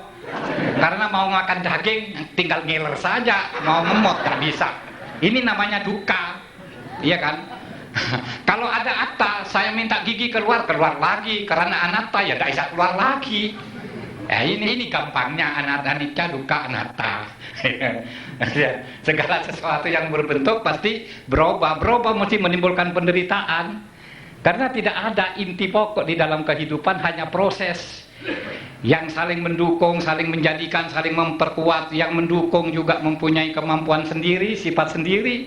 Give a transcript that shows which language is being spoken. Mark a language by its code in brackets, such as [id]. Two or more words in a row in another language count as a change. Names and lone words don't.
[id] Karena mau makan daging tinggal ngiler saja, mau ngemot nggak bisa. Ini namanya duka, iya kan? Kalau ada atta, saya minta gigi keluar lagi. Karena anatta ya tidak bisa keluar lagi. Ini gampangnya, [pi] anatta anicca, duka anatta. [id] Segala sesuatu yang berbentuk pasti berubah mesti menimbulkan penderitaan. Karena tidak ada inti pokok di dalam kehidupan, hanya proses yang saling mendukung, saling menjadikan, saling memperkuat. Yang mendukung juga mempunyai kemampuan sendiri, sifat sendiri.